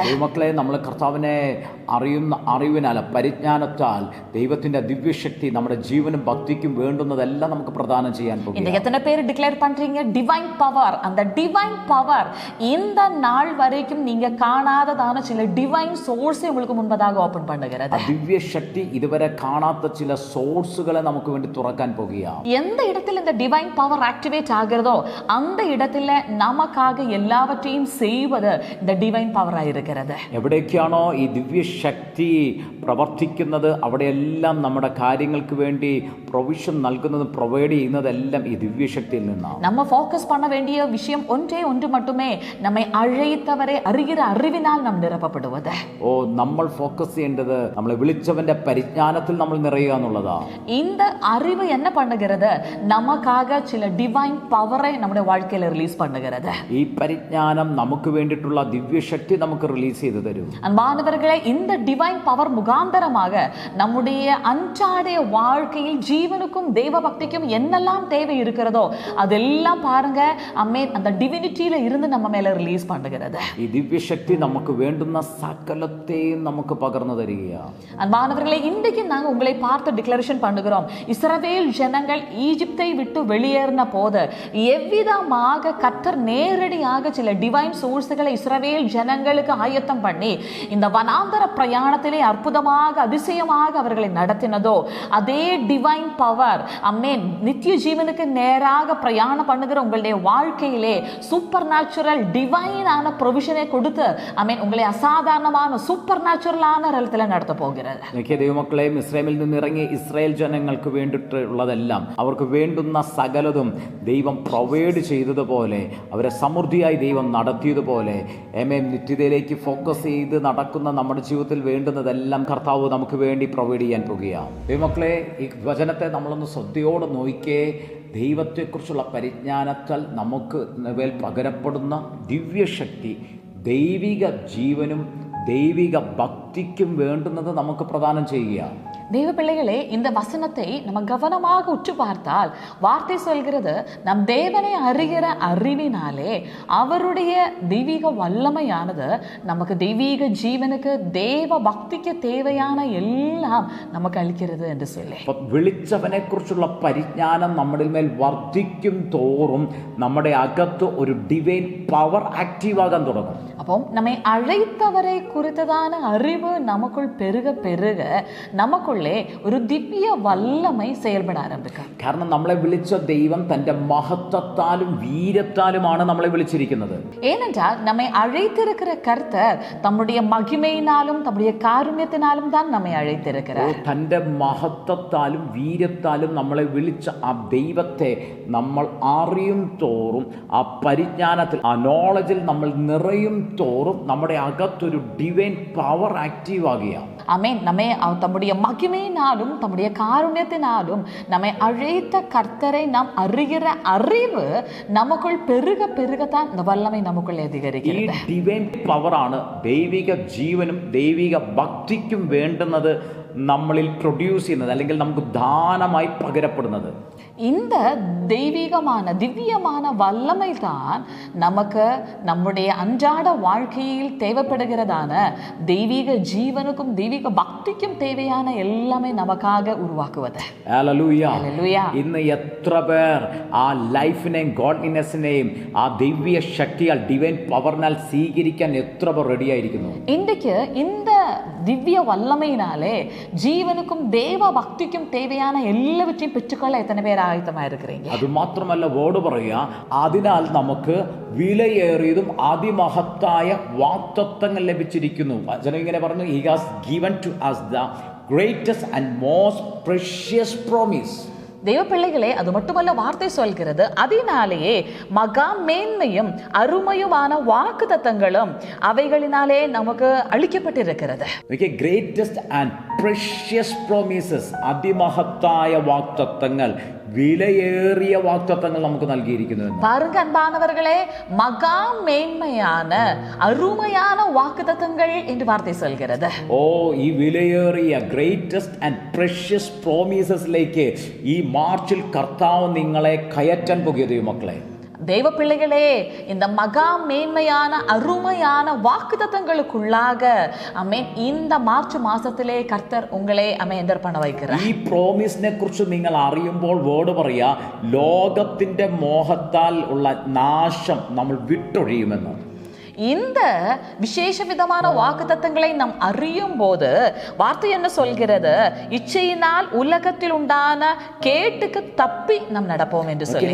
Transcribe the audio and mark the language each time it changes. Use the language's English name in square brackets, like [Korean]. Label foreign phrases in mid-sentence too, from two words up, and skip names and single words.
[Malayalam] മക്കളെ, നമ്മൾ കർത്താവിനെ അറിയുന്ന അറിവിനാൽ, പരിജ്ഞാനത്താൽ ദൈവത്തിന്റെ ദിവ്യശക്തി നമ്മുടെ ജീവനും ഭക്തിക്കും വേണ്ടുന്നതെല്ലാം നമുക്ക് പ്രദാനം ചെയ്യാൻ പോകും. [Tamil] இன்னைக்கு எத்தனை பேர் டிக்ளேர் பண்றீங்க [English] divine power? [Tamil] அந்த [English] divine power [Tamil] இந்த நாள் வரைக்கும் நீங்க காணாததான சில [English] divine source [Tamil] உங்களுக்கு முன்பதாக ஓபன் பண்ணுகிறது. [Malayalam] ദിവ്യശക്തി ഇതുവരെ കാണാത്ത ചില സോഴ്സുകളെ നമുക്ക് വേണ്ടി തുറക്കാൻ പോകുകയാണ്. [Tamil] எந்த இடத்துல இந்த [English] divine power activate [Tamil] ஆகிறதோ அந்த இடத்துல நமக்காக எல்லாவற்றையும் செய்வது இந்த [English] divine power [Tamil] இருக்கிறது. [Malayalam] എവിടേക്കാണോ ഈ ദിവ്യശക്തി പ്രവർത്തിക്കുന്നത് അവിടെയെല്ലാം നമ്മുടെ കാര്യങ്ങൾക്ക് വേണ്ടി പ്രൊവിഷൻ നൽകുന്നതും പ്രൊവൈഡ് ചെയ്യുന്നതെല്ലാം ഈ ദിവ്യശക്തിയിൽ നിന്നാണ്. [Tamil] நம்ம ஃபோக்கஸ் பண்ண வேண்டிய விஷயம் ஒன்றே ஒன்று மட்டுமே, நம்மை அழைத்தவரை அறிகிற அறிவினால் நாம் நிரப்பப்படுவது. [Malayalam] നമ്മൾ ഫോക്കസ് ചെയ്യേണ്ടത് നമ്മളെ വിളിച്ചവന്റെ പരിജ്ഞാനത്തിൽ നമ്മൾ നിറയുക എന്നുള്ളതാണ്. [Tamil] இந்த அறிவு என்ன பண்ணுகிறது, நமக்காக சில [English] divine power [Tamil] நம்முடைய வாழ்க்கையில ரிலீஸ் பண்ணுகிறது. [Malayalam] ഈ പരിജ്ഞാനം നമുക്ക് വേണ്ടിയിട്ടുള്ള ദിവ്യശക്തി നമുക്ക് റിലീസ് ചെയ്തു തരും. [Tamil] அன்பானவர்களே, இந்த [English] divine power [Tamil] முகாந்தரமாக நம்முடைய அன்றாட வாழ்க்கையில் ஜீவனுக்கும் தெய்வ பக்திக்கும் என்னெல்லாம் தேவை இருக்கிறதோ அதெல்லாம் பாருங்க, அம்மேன், அந்த டிவினிட்டியில இருந்து நம்ம மேல ரிலீஸ் பண்ணுகிறது. [Malayalam] ഈ ദിവ്യശക്തി നമുക്ക് വേണ്ടുന്ന സകലത്തെയും നമുക്ക് പകർന്നു തരികയാണ്. [Tamil] அன்பானவர்களே, இன்றைக்கு நாங்க உங்களை பார்த்து டிக்ளரேஷன் பண்ணுகிறோம், இஸ்ரவேல் ஜனங்கள் ஈஜிப்தை விட்டு வெளியேறின போது எவ்விதமாக கர்த்தர் நேரடியாக சில [English] divine sources [Tamil] இஸ்ரவேல் ஜனங்களுக்கு ஆயத்தம் பண்ணி இந்த வனாந்தர பிரயாணத்திலே அற்புதமாக அதிசயமாக அவர்களை நடத்தினதோ அதே [English] divine power, [Tamil] அம்மேன், நித்திய ஜீவனுக்கு நேராக பிரயாணம் பண்ணுகிற உங்களுடைய வாழ்க்கையிலே [English] super natural divine provision [Tamil] கொடுத்து, அம்மேன், உங்களை அசாதாரணமான [English] super natural [Tamil] ரலத்தில் நடத்த போகிறது. [Malayalam] ദൈവമക്കളെ, ഇസ്രായേലിൽ നിന്ന് ഇറങ്ങിയ ഇസ്രായേൽ ജനങ്ങൾക്ക് വേണ്ടിയിട്ടുള്ളതെല്ലാം, അവർക്ക് വേണ്ടുന്ന സകലതും ദൈവം പ്രൊവൈഡ് ചെയ്തതുപോലെ, അവരെ സമൃദ്ധിയായി ദൈവം നടത്തിയതുപോലെ, നിത്യതയിലേക്ക് ഫോക്കസ് ചെയ്ത് നടക്കുന്ന നമ്മുടെ ജീവിതത്തിൽ വേണ്ടുന്നതെല്ലാം കർത്താവ് നമുക്ക് വേണ്ടി പ്രൊവൈഡ് ചെയ്യാൻ പോകുകയാണ്. ദൈവമക്കളെ, ഈ വചനത്തെ നമ്മളൊന്ന് ശ്രദ്ധയോടെ നോക്കിയേ. ദൈവത്തെക്കുറിച്ചുള്ള പരിജ്ഞാനത്താൽ നമുക്ക് മേൽ പകരപ്പെടുന്ന ദിവ്യശക്തി ദൈവിക ജീവനും ദൈവിക ഭക്തിക്കും വേണ്ടുന്നത് നമുക്ക് പ്രദാനം ചെയ്യുക. [Tamil] தேவ பிள்ளைகளே, இந்த வசனத்தை நம்ம கவனமாக உற்று பார்த்தால் வார்த்தை சொல்கிறது, நம் தேவனை அறிகிற அறிவினாலே அவருடைய தெய்வீக வல்லமையானது நமக்கு தெய்வீக ஜீவனுக்கு தேவ பக்திக்கு தேவையான எல்லாம் நமக்கு அளிக்கிறது என்று சொல்லி, [Malayalam] വിളിച്ചവനെ കുറിച്ചുള്ള പരിജ്ഞാനം നമ്മുടെ മേൽ വർദ്ധിക്കും തോറും നമ്മുടെ അകത്ത് ഒരു [English] divine power active [Malayalam] ആകാൻ തുടങ്ങും. [Tamil] அப்போ நம்மை அழைத்தவரை குறித்ததான அறிவு அறிவு நமக்குள் பெருக பெருக நமக்குள்ளே ஒரு திவ்ய வல்லமை செயல்பட ஆரம்பிக்கும். [Malayalam] കാരണം നമ്മളെ വിളിച്ച ദൈവം തൻ്റെ മഹത്വത്താലും വീര്യത്താലുമാണ് നമ്മളെ വിളിച്ചിരിക്കുന്നത്. [Tamil] ஏனென்றால் நம்மை அழைத்திருக்கிற கர்த்தர் தம்முடைய மகிமையினாலும் தம்முடைய காருண்யத்தினாலும் தான் நம்மை அழைத்திருக்கிறார். [Malayalam] തൻ്റെ മഹത്വത്താലും വീര്യത്താലും നമ്മളെ വിളിച്ച ആ ദൈവത്തെ നമ്മൾ അറിയും തോറും, ആ പരിജ്ഞാനത്തിൽ, ആ നോളജിൽ നമ്മൾ നിറയും തോറും നമ്മുടെ അകത്തൊരു [English] divine power active [Malayalam] ആകുക. [Tamil] ஆமென். நம்மை தம்முடைய மகிமையினாலும் தம்முடைய காருண்யத்தினாலும் நம்மை அழைத்த கர்த்தரை நாம் அறிகிற அறிவு நமக்குள் பெருக பெருகத்தான் இந்த வல்லமை நமக்குள் [Malayalam] ഈ [Tamil] அதிகரிக்கிறது. [English] divine power [Malayalam] ദൈവിക ജീവനും ദൈവിക ഭക്തിക്കും വേണ്ടുന്നത് നമ്മളിൽ പ്രൊഡ്യൂസ് ചെയ്യുന്നത്, അല്ലെങ്കിൽ നമുക്ക് ദാനമായി പകരപ്പെടുന്നത്. [Tamil] இந்த தெய்வீகமான திவ்யமான வல்லமை தான் நமக்கு நம்முடைய அன்றாட வாழ்க்கையில் தேவைப்படுகிறதான தெய்வீக ஜீவனுக்கும் தெய்வீக பக்திக்கும் தேவையான எல்லாமே நமக்காக உருவாக்குவது. [Malayalam] ഹല്ലേലൂയ. ഹല്ലേലൂയ. ഇന്ന് എത്ര പേർ ആ ലൈഫിനെയും ഗോഡ്ലിനെസ്സിനെയും ആ ദിവ്യ ശക്തിയാൽ [English] divine power [Malayalam] സ്വീകരിക്കാൻ എത്ര പേർ റെഡിയായിരിക്കുന്നു? இன்றைக்கு இந்த திவ்ய வல்லமையினாலே ஜீவனுக்கும் தேவ பக்திக்கும் தேவையான எல்லாவற்றையும் பெற்றுக்கொள்ள எத்தனை பேர் ஆயத்தமா இருக்கிறீங்க? അത് മാത്രമല്ല, വേർഡ് പറയുക, അതിനാൽ നമുക്ക് വിലയേറിയതും അതിമഹത്തായ വാഗ്ദത്തങ്ങൾ ലഭിച്ചിരിക്കുന്നു. വചനം ഇങ്ങനെ പറഞ്ഞു, [English] he has given to us the greatest and most precious promise. [Tamil] தெய்வ பிள்ளைகளே, அது மட்டுமல்ல, வார்த்தை சொல்கிறது, அதனாலேயே மகா மேன்மையும் அருமையுமான வாக்குத்தத்தங்களும் அவைகளினாலே நமக்கு அளிக்கப்பட்டிருக்கிறது. [English] Okay, greatest and precious promises, [Malayalam] അതിമഹത്തായ വാഗ്ദത്തങ്ങൾ, വിലയേറിയ വാഗ്ദത്തങ്ങൾ നമുക്ക് നൽകിയിരിക്കുന്നു. [Tamil] பாருங்க அன்பானவர்களே, மகா மேன்மையான அருமையான வாக்குத்தத்தங்கள் என்று வார்த்தை சொல்கிறது. [Malayalam] ഓ, ഈ വിലയേറിയ [English] greatest and precious promises [Malayalam] ഈ മാർച്ചിൽ കർത്താവ് നിങ്ങളെ കയറ്റാൻ പോകുക മക്കളെ. [Tamil] தெய்வ பிள்ளைகளே, இந்த மகா மேன்மையான அருமையான வாக்குத்தத்தங்களுக்குள்ளாக அமேன் இந்த மார்ச் மாசத்திலே கர்த்தர் உங்களை என்டர் பண்ண வைக்கிறார். [Malayalam] ഈ പ്രോമിസിനെ കുറിച്ച് നിങ്ങൾ അറിയുമ്പോൾ വേർഡ് പറയാ, ലോകത്തിന്റെ മോഹത്താൽ ഉള്ള നാശം നമ്മൾ വിട്ടൊഴിയുമെന്ന്. [Tamil] இந்த விசேஷ விதமான வாக்குத்தத்தங்களை நாம் அறியும் போது வார்த்தை என்ன சொல்கிறது? இச்சையினால் உலகத்தில் உண்டான கேட்டுக்கு தப்பி நாம் நடப்போம் என்று சொல்லி,